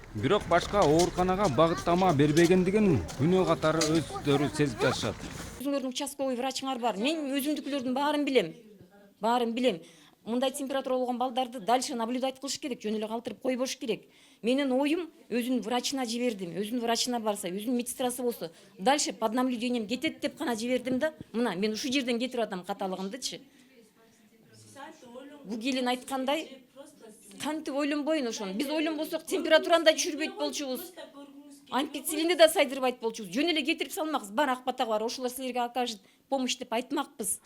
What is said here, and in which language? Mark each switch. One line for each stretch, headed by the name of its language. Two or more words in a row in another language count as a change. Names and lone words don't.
Kyrgyz: Бирок башка ооруканага багыттама бербегендигин күнөө катары өздөрү сезип жатышат. Өзүңөрдүн участковый врачыңар бар. Мен өзүмдүкүлөрдүн баарын билем. Мындай температура болгон балдарды
Russian: дальше наблюдать
Kyrgyz: кылыш керек, жөн эле калтырып койбош керек. Менин оюм өзүнүн врачына жибердим. Өзүнүн врачына барса, өзүнүн медсестрасы болсо,
Russian: дальше под наблюдением
Kyrgyz: кетет деп гана жибердим да. Мына мен ушул жерден кетирип атам каталыгымдычы. Бул келин айткандай, кантип ойлонбойн ошону. Биз ойлонбосок температураны да түшүрбөйт болчубуз. Ампицилинди да сайдырбайт болчубуз. Жөн эле кетирип салмакпыз. Бар Ак Бата бар, ошолор силерге
Russian: окажет помощь
Kyrgyz: деп айтмакпыз.